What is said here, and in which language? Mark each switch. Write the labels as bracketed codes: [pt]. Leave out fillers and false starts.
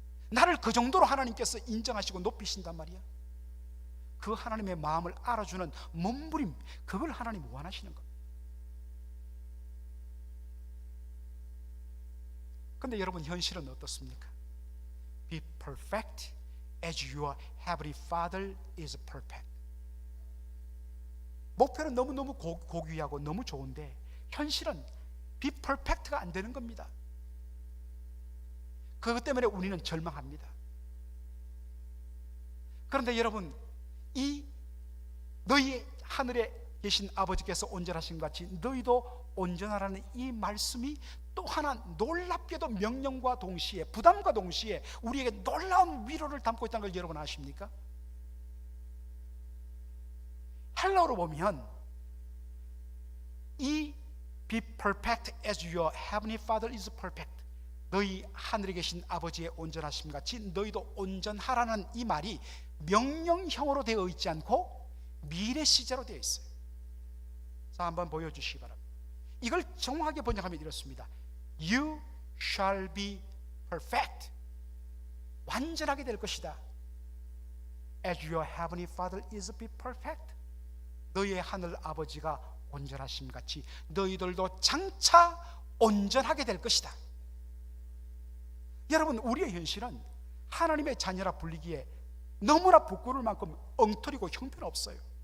[ko] 나를 그 정도로 하나님께서 인정하시고 높이신단 말이야. 그 하나님의 마음을 알아주는 몸부림, 그걸 하나님 원하시는 겁니다. 근데 여러분, 현실은 어떻습니까? [en] Be perfect as your heavenly Father is perfect. [ko] 목표는 너무너무 고귀하고 너무 좋은데 현실은 [en] be perfect [ko] 가 안 되는 겁니다. 그것 때문에 우리는 절망합니다. 그런데 여러분, 이 너희 하늘에 계신 아버지께서 온전하신 것 같이 너희도 온전하라는 이 말씀이 또 하나 놀랍게도 명령과 동시에, 부담과 동시에 우리에게 놀라운 위로를 담고 있다는 걸 여러분 아십니까? 헬라어로 보면 이 [en] be perfect as your heavenly Father is perfect, [ko] 너희 하늘에 계신 아버지의 온전하심 같이 너희도 온전하라는 이 말이 명령형으로 되어 있지 않고 미래 시제로 되어 있어요. 자, 한번 보여주시기 바랍니다. 이걸 정확하게 번역하면 이렇습니다. [en] You shall be perfect, [ko] 완전하게 될 것이다. [en] As your heavenly Father is be perfect, [ko] 너희의 하늘 아버지가 온전하심 같이 너희들도 장차 온전하게 될 것이다. 여러분, 우리의 현실은 하나님의 자녀라 불리기에 너무나 부끄러울 만큼 엉터리고 형편없어요.